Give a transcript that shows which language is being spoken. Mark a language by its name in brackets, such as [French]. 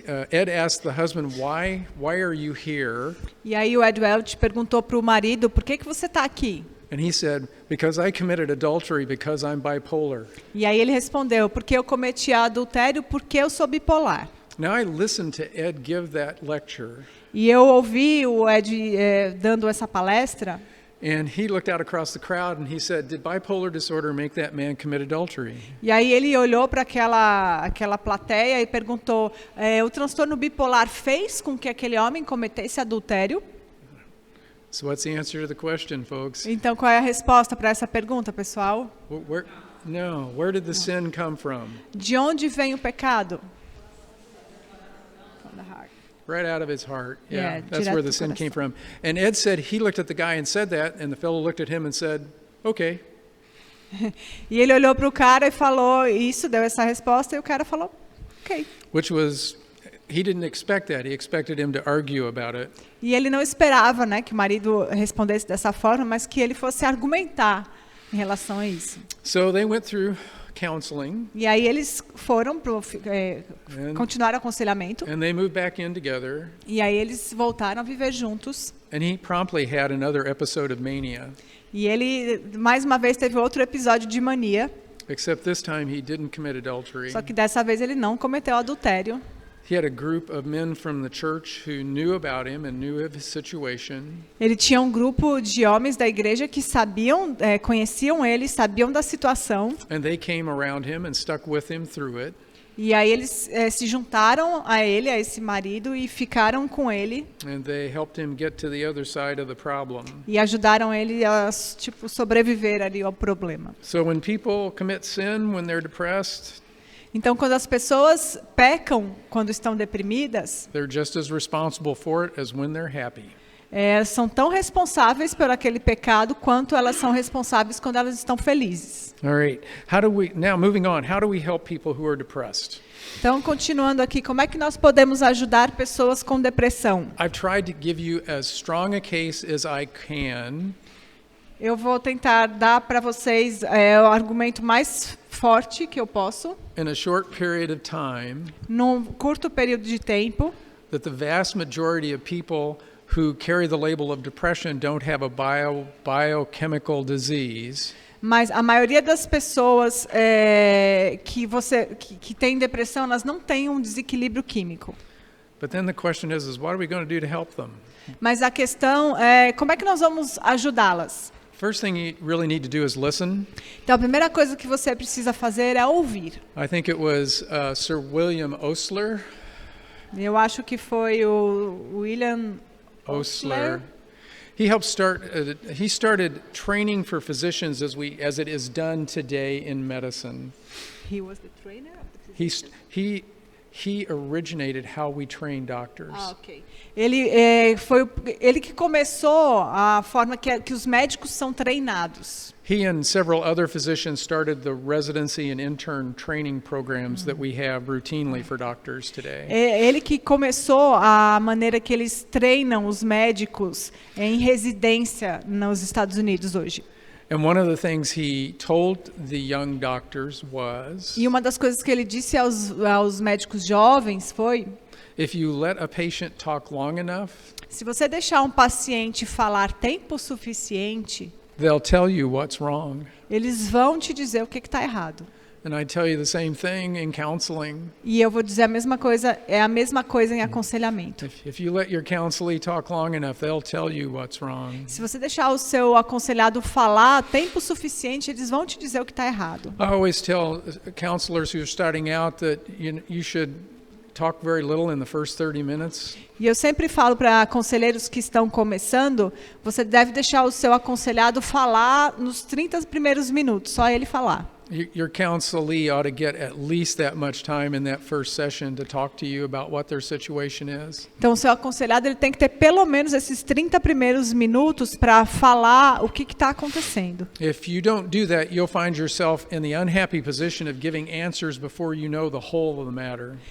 [English] Ed asked the husband, why are you here? [Portuguese] e aí o Ed Welch perguntou para o marido, por que você está aqui? [English] And he said, because I committed adultery because I'm bipolar. [Portuguese] E aí ele respondeu, porque eu cometi adultério porque eu sou bipolar. [English] Now I listened to Ed give that lecture, [Portuguese] E eu ouvi o Ed dando essa palestra, [English] and he looked out across the crowd and he said, did bipolar disorder make that man commit adultery? [Portuguese] e aí ele olhou para aquela plateia e perguntou, o transtorno bipolar fez com que aquele homem cometesse adultério? [English] So what's the answer to the question, folks? [Portuguese] Então qual é a resposta para essa pergunta, pessoal? [English] Where did the sin come from? [Portuguese] De onde vem o pecado? [English] From the heart. Right out of his heart. Yeah, Yeah, that's [Portuguese] direto [English] where the [Portuguese] do [English] sin came [Portuguese] coração. [English] from. And Ed said he looked at the guy and said that, and the fellow looked at him and said, okay. [Portuguese] E ele olhou para o cara e falou isso, deu essa resposta, e o cara falou, ok. [English] Which was he didn't expect that. He expected him to argue about it. [Portuguese] E ele não esperava, né, que o marido respondesse dessa forma, mas que ele fosse argumentar em relação a isso. [English] So they went through counseling, [Portuguese] E aí eles foram continuar o aconselhamento. [English] and they moved back in together, [Portuguese] E aí eles voltaram a viver juntos. [English] and he promptly had another episode of mania, [Portuguese] E ele, mais uma vez, teve outro episódio de mania. [English] except this time he didn't commit adultery. [Portuguese] Só que dessa vez ele não cometeu adultério. [English] He had a group of men from the church who knew about him and knew of his situation, [Portuguese] Ele tinha um grupo de homens da igreja que sabiam, conheciam ele, sabiam da situação. [English] and they came around him and stuck with him through it. [Portuguese] E aí eles se juntaram a ele, a esse marido, e ficaram com ele. [English] And they helped him get to the other side of the problem. [Portuguese] E ajudaram ele a sobreviver ali ao problema. [English] So when people commit sin when they're depressed, [Portuguese] Então, quando as pessoas pecam quando estão deprimidas, [English] they're just as responsible for it as when they're happy. [Portuguese] são tão responsáveis por aquele pecado quanto elas são responsáveis quando elas estão felizes. [English] All right. Now moving on, how do we help people who are depressed? [Portuguese] Então, continuando aqui, como é que nós podemos ajudar pessoas com depressão? [English] I've tried to give you as strong a case as I can [Portuguese] Eu vou tentar dar para vocês o argumento mais forte que eu posso, [English] in a short period of time [Portuguese] num curto período de tempo, [English] that the vast majority of people who carry the label of depression don't have a biochemical disease. [Portuguese] mas a maioria das pessoas que tem depressão, elas não têm um desequilíbrio químico. [English] But then the question is what are we going to do to help them? [Portuguese] Mas a questão é como é que nós vamos ajudá-las? [English] First thing you really need to do is listen. [Portuguese] Então, a primeira coisa que você precisa fazer é ouvir. [English] I think it was Sir William Osler. [Portuguese] Eu acho que foi o William [English] Osler. He helped start. He started training for physicians as it is done today in medicine. He was the trainer of the physicians? He originated how we train doctors. Ok. [Portuguese] Foi ele que começou a forma que os médicos são treinados. [English] He and several other physicians started the residency and intern training programs that we have routinely for doctors today. [Portuguese] Ele que começou a maneira que eles treinam os médicos em residência nos Estados Unidos hoje. [English] And one of the things he told the young doctors was, [Portuguese] E uma das coisas que ele disse aos médicos jovens foi: [English] if you let a patient talk long enough, [Portuguese] se você deixar um paciente falar tempo suficiente, [English] they'll tell you what's wrong. [Portuguese] eles vão te dizer o que está errado. [English] And I tell you the same thing in counseling. [Portuguese] E eu vou dizer a mesma coisa, é a mesma coisa em aconselhamento. [English] If you let your counselee talk long enough, they'll tell you what's wrong. [Portuguese] Se você deixar o seu aconselhado falar tempo suficiente, eles vão te dizer o que está errado. [English] I always tell counselors who are starting out that you should talk very little in the first 30 minutes. [Portuguese] E eu sempre falo para conselheiros que estão começando, você deve deixar o seu aconselhado falar nos 30 primeiros minutos, só ele falar. [English] Your counselee ought to get at least that much time in that first session to talk to you about what their situation is. [Portuguese] Então, o seu aconselhado ele tem que ter pelo menos esses 30 primeiros minutos para falar o que está acontecendo. [English] If you don't do that, you'll find yourself in the unhappy position of giving answers before you know the whole of the matter.